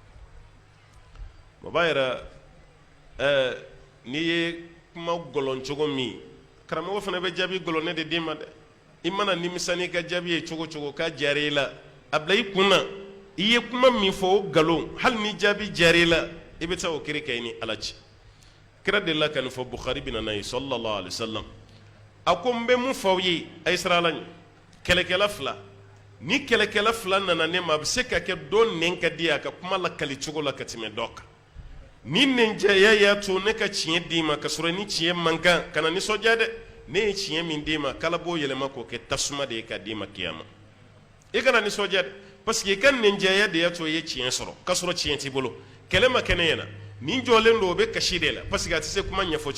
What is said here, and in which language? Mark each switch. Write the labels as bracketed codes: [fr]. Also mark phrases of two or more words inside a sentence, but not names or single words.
[bm] o b'a yɛrɛ n'i ye kuma gɔlɔn cogo min karamɔgɔ fana bɛ jaabi gɔlɔnɛ de d'i ma dɛ i mana nimisa n'i ka jaabi ye cogo cogo k'a diyara i la a bila i kun na i ye kuma min fɔ o nkalon hali ni jaabi diyara i la i bɛ taa o kiri kɛ i ni ala cɛ kira delila ka nin fɔ Bukhari bɛ na n'a ye [ar] صلى الله عليه وسلم [bm] a ko n bɛ mun fɔ aw ye a ye sira ala ɲɛ kɛlɛkɛla fila ni kɛlɛkɛla fila nana ne ma a bɛ se ka kɛ dɔ nɛn ka di a ka kuma lakali cogo la ka tɛmɛ dɔ kan ni nɛnjɛya y'a to ne ka tiɲɛ d'i ma ka sɔrɔ ni tiɲɛ man kan kana nisɔndiya dɛ ne ye tiɲɛ min d'i ma k'ala b'o yɛlɛma k'o kɛ tasuma de ye k'a d'i ma kiyama i kana nisɔndiya dɛ [fr] parce que [bm] i ka nɛnjɛya de y'a to i ye tiɲɛ sɔrɔ k'a sɔrɔ tiɲɛ t'i bolo kɛlɛ ma kɛ ne ɲɛna nin jɔlen don o bɛ kasi de la [fr] parce que [bm] a tɛ se kuma ɲɛfɔ